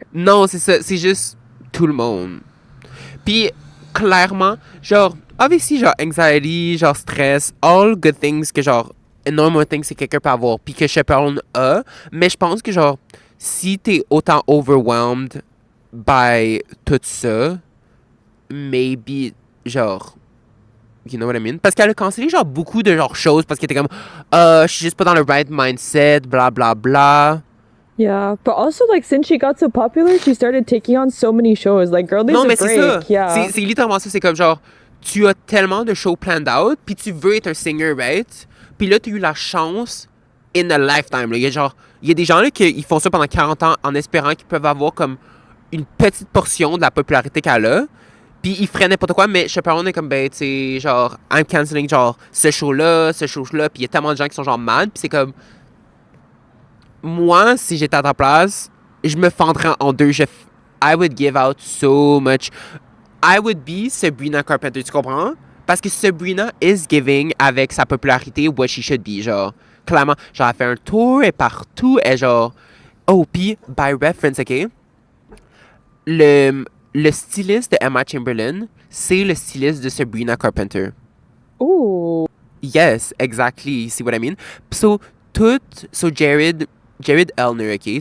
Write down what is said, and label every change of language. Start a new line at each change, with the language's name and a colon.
French: Non, c'est ça, c'est juste tout le monde. Puis clairement, genre, obviously, genre, anxiety, genre, stress,
English: all good things
French: que genre, normal things que quelqu'un peut avoir, puis que Chappelle Roan a, mais je pense que genre, si t'es autant
English: overwhelmed by
French: tout ça,
English: maybe, genre, you know what I mean?
French: Parce qu'elle a cancellé, genre, beaucoup de, genre, choses parce qu'elle était comme, je suis juste pas dans le
English: right mindset,
French: bla, bla, bla.
English: Yeah, but also like since she got so popular, she started taking on so many shows. Like, girl needs
French: Non,
English: a
French: mais c'est ça.
English: break. Yeah.
French: C'est littéralement ça. C'est comme, genre, tu as tellement de shows
English: planned out,
French: puis tu veux être un singer, right? Puis là, tu as eu la chance
English: in a lifetime.
French: Là. Il y a des gens là, qui font ça pendant 40 ans en espérant qu'ils peuvent avoir comme une petite portion de la popularité qu'elle a. Puis ils feraient n'importe quoi, mais Chaperone est comme, ben, tu sais, genre,
English: I'm canceling,
French: genre, ce show-là, puis il y a tellement de gens qui sont, genre, mad, puis c'est comme, moi, si j'étais à ta place, je me fendrais en deux.
English: I would give out so much. I would be Sabrina Carpenter,
French: tu comprends? Parce que
English: Sabrina is giving
French: avec sa popularité
English: what she should be, genre.
French: Clairement, genre, elle fait un tour et partout, et genre. Oh, puis, by reference, ok? Le styliste de Emma Chamberlain, c'est le styliste de Sabrina Carpenter. Ooh.
English: Yes, exactly. See what I mean? So, Jared Elner, ok?